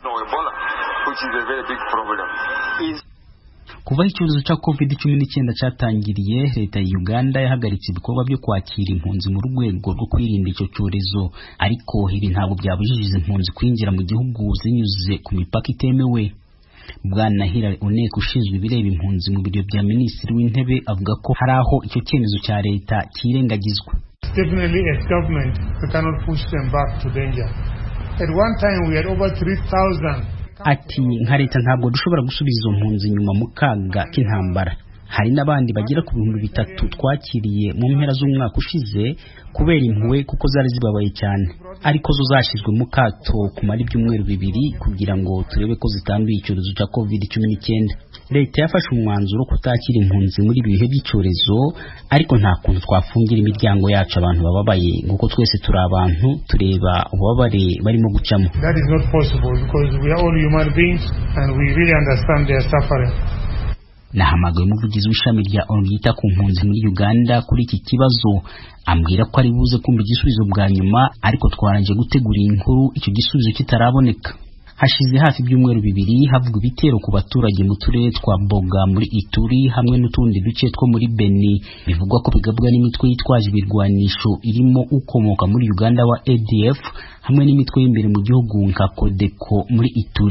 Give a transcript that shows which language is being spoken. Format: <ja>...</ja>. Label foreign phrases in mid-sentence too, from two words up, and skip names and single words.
<rw>Kuva icyorezo cya COVID-19 cyatangiriye, leta ya Uganda yahagaritse ibikorwa byo kwakira impunzi mu rwego rwo kwirinda icyo cyorezo, ariko ibi ntabwo byabujije izi mpunzi kwinjira mu gihugu zinyuze ku mipaka itemewe. Bwana Hilary Onek ushinzwe ibireba impunzi mu biro bya Minisitiri w'Intebe avuga ko hari aho icyo cyemezo cya leta kirengagizwa.</rw> <en>Definitely as government we cannot push them back to danger. At one time we had over 3,000.</en> <rw>Ati nka leta ntabwo dushobora gusubiza izo mpunzi nyuma mu kaga k'intambara. Hari n'abandi bagera ku 3,000 twakiriye mu mpera z'umwaka ushize kubera impuhwe kuko zari zibabaye cyane, ariko zo zashyizwe mu kato kumara ibyumweru 2 kugira ngo turebe ko zitanduye icyorezo cya COVID-19. Leta yafashe umwanzuro kutakira impunzi muri ibi bihe by'icyorezo, ariko nta kuntu twafungira imiryango yacu abantu bababaye, nguko twese turi abantu tureba ububabare barimo gucamo.</rw> <en>That is not possible because we are all human beings and we really understand their suffering.</en> <rw>Nahamagaye umuvugizi w'ishami rya ONU ryita ku mpunzi muri Uganda kuri iki kibazo, ambwira ko ari buze kumva igisubizo bwa nyuma, ariko twaranje gutegura inkuru icyo gisubizo kitaraboneka. Hashize hafi ibyumweru 2 havugwa ibitero ku baturage mu turere twa Boga muri Ituri hamwe n'utundi duce two muri Beni, bivugwa ko bigabwa n'imitwe yitwaje ibirwanisho irimo ukomoka muri Uganda wa ADF hamwe n'imitwe y'imbere mu gihugu nka Codeco muri Ituri.</rw>